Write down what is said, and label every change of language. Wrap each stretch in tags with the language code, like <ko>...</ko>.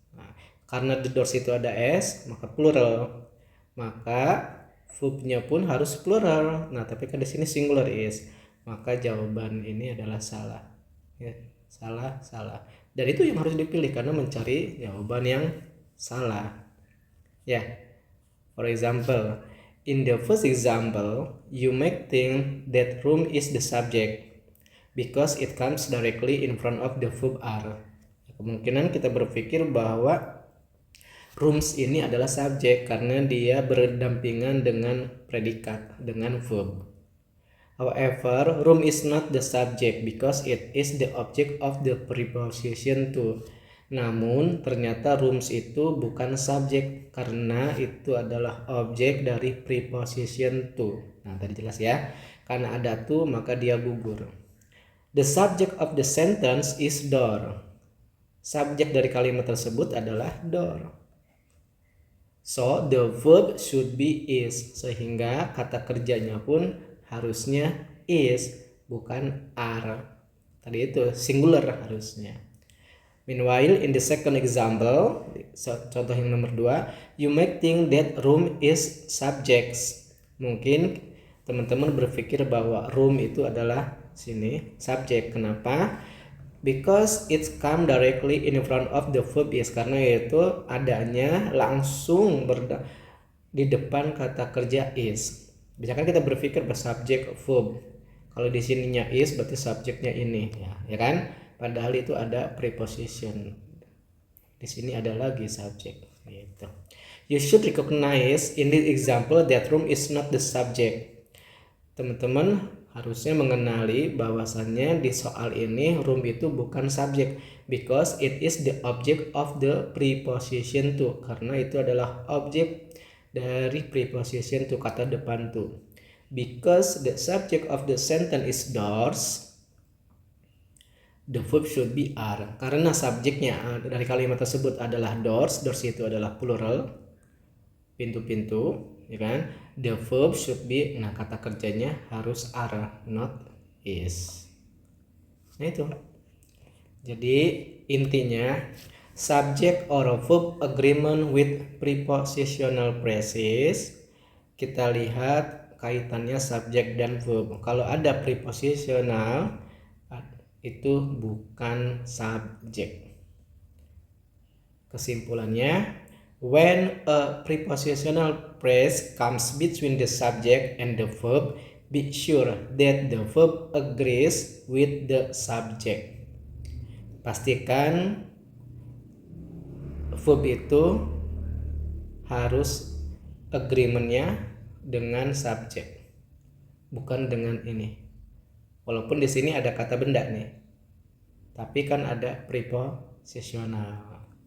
<id>Nah, karena</id> <en>the doors</en> <id>itu ada s, maka plural. Maka verbnya pun harus plural. Nah, tapi kan di sini singular is. Maka jawaban ini adalah salah. Ya, salah. Dan itu yang harus dipilih karena mencari jawaban yang salah. Ya.</id> <en>For example, in the first example, you might think that room is the subject because it comes directly in front of the verb are.</en> <id>Kemungkinan kita berpikir bahwa rooms ini adalah subjek karena dia berdampingan dengan predikat, dengan verb.</id> <en>However, room is not the subject because it is the object of the preposition to.</en> <id>Namun ternyata rooms itu bukan subjek karena itu adalah objek dari preposition to. Nah, tadi jelas ya. Karena ada to maka dia gugur.</id> <en>The subject of the sentence is door.</en> <id>Subjek dari kalimat tersebut adalah door.</id> <en>So the verb should be is.</en> <id>Sehingga kata kerjanya pun harusnya is, bukan are. Tadi itu singular harusnya.</id> <en>Meanwhile, in the second example,</en> <id>contoh yang nomor 2,</id> <en>you might think that room is subjects.</en> <id>Mungkin teman-teman berpikir bahwa room itu adalah sini subjek. Kenapa?</id> <en>Because it's come directly in front of the verb is.</en> <id>Karena itu adanya langsung di depan kata kerja is. Biasanya kita berpikir bersubjek verb. Kalau di sininya is berarti subjeknya ini, ya kan? Padahal itu ada preposition. Di sini ada lagi subjek. Gitu.</id> <en>You should recognize in this example that room is not the subject.</en> <id>Teman-teman harusnya mengenali bahwasannya di soal ini room itu bukan subjek</id> <en>because it is the object of the preposition to.</en> <id>Karena itu adalah objek dari preposition to, kata depan to.</id> <en>Because the subject of the sentence is doors, the verb should be are.</en> <id>Karena subjeknya dari kalimat tersebut adalah doors, doors itu adalah plural, pintu-pintu, ya kan?</id> <en>The verb should be,</en> <id>nah kata kerjanya harus are,</id> <en>not is.</en> <id>Nah itu. Jadi intinya</id> <en>subject or verb agreement with prepositional phrases,</en> <id>kita lihat kaitannya subjek dan verb. Kalau ada prepositional itu bukan subjek. Kesimpulannya,</id> <en>when a prepositional phrase comes between the subject and the verb, be sure that the verb agrees with the subject.</en> <id>Pastikan verb itu harus agreementnya dengan subjek, bukan dengan ini. Walaupun di sini ada kata benda nih, tapi kan ada prepositional.</id>